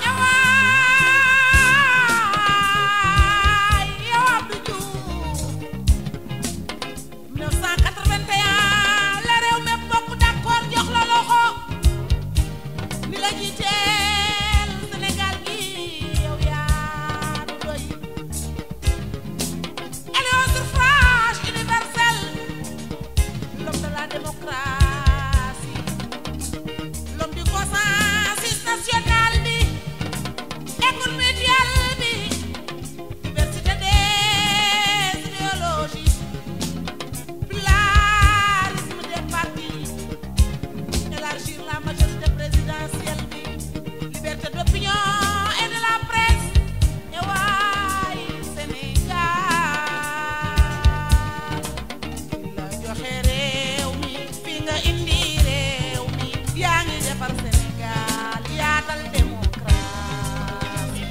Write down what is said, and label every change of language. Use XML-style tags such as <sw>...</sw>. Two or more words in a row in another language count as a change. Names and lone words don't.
<wo>Ñëwaay, yow Abdou Diouf. Mille neuf cent quatre-vingt-un, la réew mi bokk d'accord jox la loxo. Ni la jiiteel Sénégal gi, yow yaa nu doy.</wo> <fr>Élu au suffrage universel, l'homme de la démocratie, l'homme du consensus national bi, écoute mutuelle bi, diversité des idéologies, pluralisme des partis, élargir la majorité présidentielle bi, liberté d'opinion et de la presse.</fr> <wo>Ñëwaay Sénégal, la joxe réew mi, fi nga indi réew mi, yaa ngi defar Sénégal, yaatal démocratie.</wo>